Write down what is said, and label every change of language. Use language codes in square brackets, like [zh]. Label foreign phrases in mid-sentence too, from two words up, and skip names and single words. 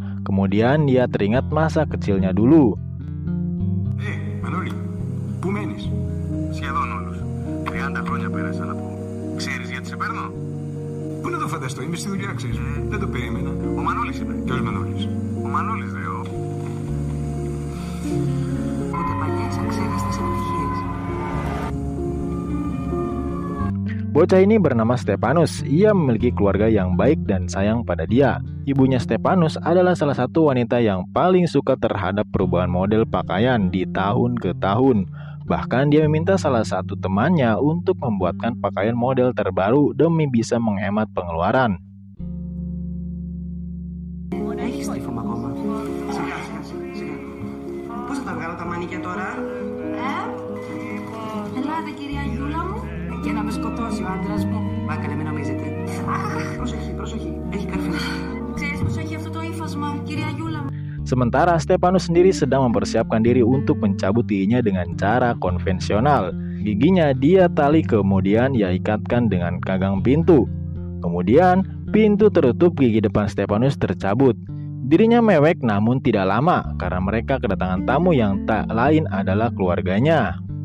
[id] Kemudian dia teringat masa kecilnya dulu. [el] Manoli, πού μένεις? Σχεδόν όλους. 30 χρόνια πέρασαν από... Ξέρεις γιατί σε παίρνω? Πού να το φανταστώ, είμαι στη δουλειά, ξέρεις. Δεν το περίμενα. Ο Μανώλης είπε. Ποιος Μανώλης? Ο Μανώλης, δε, Ούτε παλιές αξέχαστες επιτυχίες. [id] Bocah ini bernama Stepanus. Ia memiliki keluarga yang baik dan sayang pada dia. Ibunya Stepanus adalah salah satu wanita yang paling suka terhadap perubahan model pakaian di tahun ke tahun. Bahkan dia meminta salah satu temannya untuk membuatkan pakaian model terbaru demi bisa menghemat pengeluaran. [el] Και να με σκοτώσει ο άντρας μου. Μα έκανε με νομίζετε. Προσοχή. Έχει καρφί. Ξέρεις πως έχει αυτό το ύφασμα, κυρία Γιούλα μου. [id] Sementara Stepanus sendiri sedang mempersiapkan diri untuk mencabut giginya dengan cara konvensional. Giginya dia tali kemudian ia ikatkan dengan gagang pintu. Kemudian pintu tertutup, gigi depan Stepanus tercabut. Dirinya mewek namun tidak lama karena mereka kedatangan tamu yang tak lain adalah keluarganya.